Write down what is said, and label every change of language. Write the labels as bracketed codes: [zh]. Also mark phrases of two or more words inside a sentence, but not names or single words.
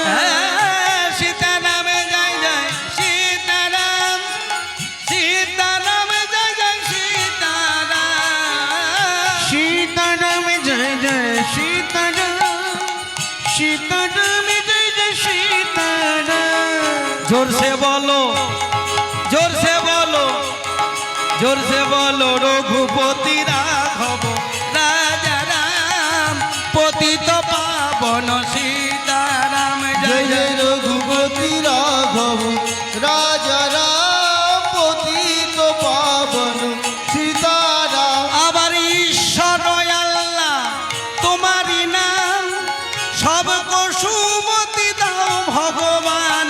[bn] সীতারাম জয় জয় সীতারাম, সীতারাম জয় জয় সীতারাম। সীতারাম জয় জয় সীতারাম, সীতারাম জয় জয় সীতারাম। [hi] जोर से बोलो, जोर से बोलो, जोर से बोलो रघुपति राघव राजा राम पतित पावन सीताराम। [bn] জয় জয় রঘুপতি রাঘব রাজা রাম পতিত পাবন সীতারাম। আবার ঈশ্বর আল্লাহ তোমারই নাম, সব সুমতি দাও ভগবান।